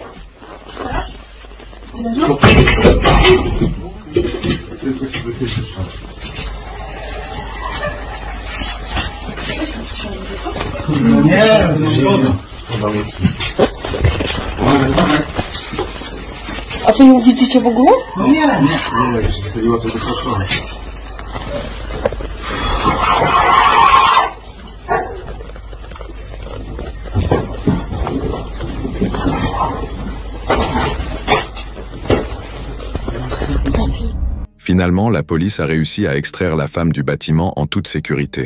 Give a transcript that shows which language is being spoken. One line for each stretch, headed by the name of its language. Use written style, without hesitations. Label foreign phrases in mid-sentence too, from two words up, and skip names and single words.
Polish: No nie, no szkoda. A wy ją widzicie w ogóle? No nie, nie. Nie, jak się chyliła, to wyskoczyła.
French: Finalement, la police a réussi à extraire la femme du bâtiment en toute sécurité.